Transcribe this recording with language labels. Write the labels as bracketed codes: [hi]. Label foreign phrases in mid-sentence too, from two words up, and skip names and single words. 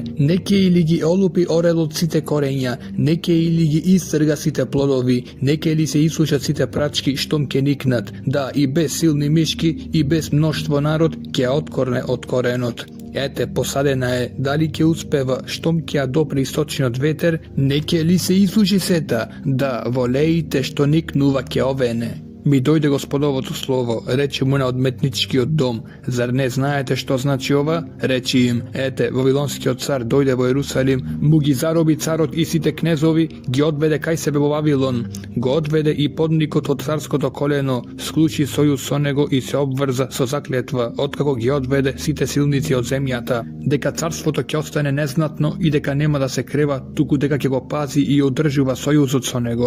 [mk] Не ќе или ги олупи орелот сите корења, не ќе или ги истрга сите плодови, не ќе ли се исушат сите прачки штом ќе никнат. Да, и без силни мишки и без мноштво народ ќе откорне од коренот. Ете, посадена е, дали ќе успева, штом ќе ја допре источниот ветер, не ќе ли се исуши сета? Да, во леите што никнува ќе овене. Ми дојде Gospodovото слово, рече му на одметничкиот дом, зар не знаете што значи ова? Рече им, ете, Вавилонскиот цар дојде во Ерусалим, му ги зароби царот и сите кнезови, ги одведе кај себе во Вавилон, го одведе и подникот од царското колено, склучи сојуз со него и се обврза со заклетва, откако ги одведе сите силници од земјата, дека царството ќе остане незнатно и дека нема да се крева, туку дека ќе го пази и одржува сојузот со него.